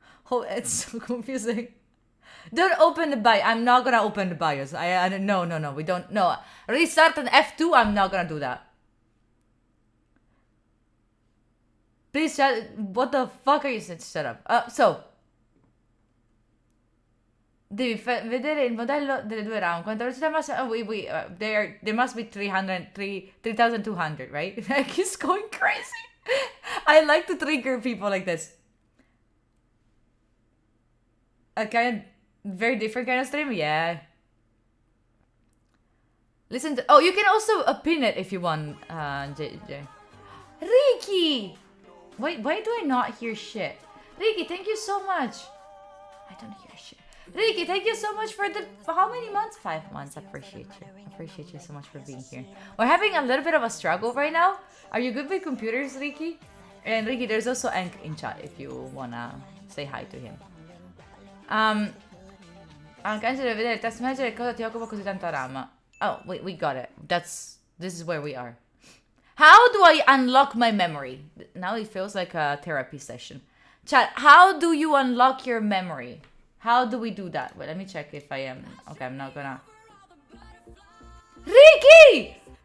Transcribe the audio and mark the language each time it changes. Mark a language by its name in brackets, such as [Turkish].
[English] Oh, it's so confusing. Don't open the BIOS. I'm not gonna open the BIOS. No. We don't... No. Restart an F2. I'm not gonna do that. Please chat. What the fuck are you saying? Shut up. So... [Italian] Devi vedere il modello delle due RAM. Quanta velocità massima? [English] There must be 3,200, right? Like, he's going crazy. I like to trigger people like this. A kind of very different kind of stream, yeah. Listen to... Oh, you can also pin it if you want, JJ. Ricky! Why do I not hear shit? Ricky, thank you so much. I don't hear shit. Ricky, thank you so much for the... How many months? 5 months. I appreciate you. Appreciate you so much for being here. We're having a little bit of a struggle right now. Are you good with computers, Ricky? And Ricky, there's also Enk in chat if you wanna say hi to him. [Italian] Anche Angelo, vedere il test manager e cosa ti occupa così tanta RAM? [English] Oh, wait, we got it. This is where we are. How do I unlock my memory? Now it feels like a therapy session. Chat, how do you unlock your memory? How do we do that? Wait, let me check if I am... Okay, I'm not gonna... Ricky!